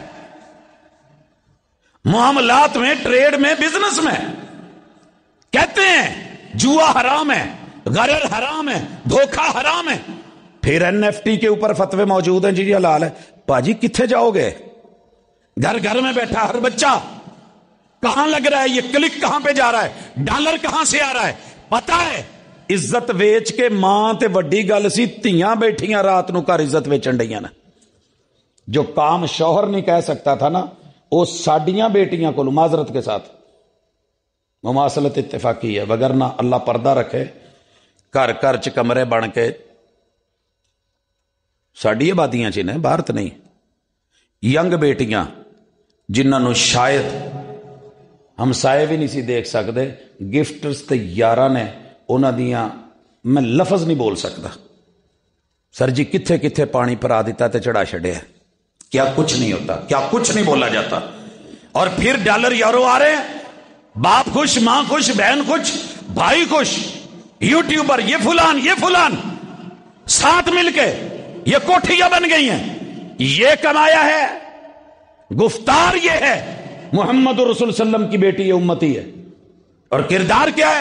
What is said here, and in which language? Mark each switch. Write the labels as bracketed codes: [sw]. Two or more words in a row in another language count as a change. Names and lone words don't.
[ur] معاملات میں، ٹریڈ میں، بزنس میں کہتے ہیں جوا حرام ہے، غرر حرام ہے، دھوکہ حرام ہے، پھر NFT کے اوپر فتوے موجود ہیں جی حلال ہے۔ [pa] باجی کتھے جاؤ گے؟ [ur] گھر گھر میں بیٹھا ہر بچہ کہاں لگ رہا ہے، یہ کلک کہاں پہ جا رہا ہے، ڈالر کہاں سے آ رہا ہے، پتہ ہے۔ [pa] عزت ویچ کے ماں تے وڈی گل سی، تیاں بیٹھیاں رات نو گھر عزت ویچن ڈیاں نا، [ur] جو کام شوہر نہیں کہہ سکتا تھا نا، [pa] وہ ساڈیاں بیٹیاں [ur] کو معذرت کے ساتھ مماثلت اتفاقی ہے، [pa] وگرنہ اللہ پردہ رکھے گھر گھر چ کمرے بن کے ساڈی آبادیاں چ نے، باہر تے نہیں، ینگ بیٹیاں جنہوں شاید ہمسائے بھی نہیں سی دیکھ سکتے، گفٹس تے یاراں نے انہاں دیاں، میں لفظ نہیں بول سکتا، سر جی کتھے کتھے پانی پرا دیتا تے چڑھا چھڑیا، [ur] کیا کچھ نہیں ہوتا، کیا کچھ نہیں بولا جاتا، اور پھر ڈالر یورو آ رہے ہیں، باپ خوش، ماں خوش، بہن خوش، بھائی خوش، یوٹیوبر یہ فلان ساتھ مل کے یہ کوٹھیاں بن گئی ہیں، یہ کمایا ہے، گفتار یہ ہے، محمد رسول [ar] صلی اللہ علیہ وسلم [ur] کی بیٹی یہ امتی ہے، اور کردار کیا ہے؟